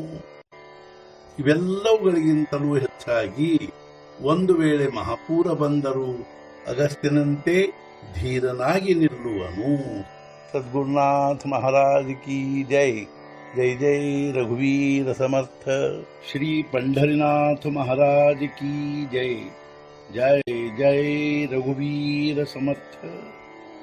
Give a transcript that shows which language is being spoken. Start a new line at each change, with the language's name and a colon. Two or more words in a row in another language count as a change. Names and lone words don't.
Kannada: ಇವೆಲ್ಲವುಗಳಿಗಿಂತಲೂ ಹೆಚ್ಚಾಗಿ ಒಂದು ವೇಳೆ ಮಹಾಪೂರ ಬಂದರೂ ಅಗಸ್ತ್ಯನಂತೆ ಧೀರನಾಗಿ ನಿಲ್ಲುವನು.
Hindi: सद्गुरुनाथ महाराज की जय.
Marathi: जय जय रघुवीर समर्थ.
Hindi: श्री पंढरीनाथ महाराज की जय.
Marathi: जय जय रघुवीर समर्थ.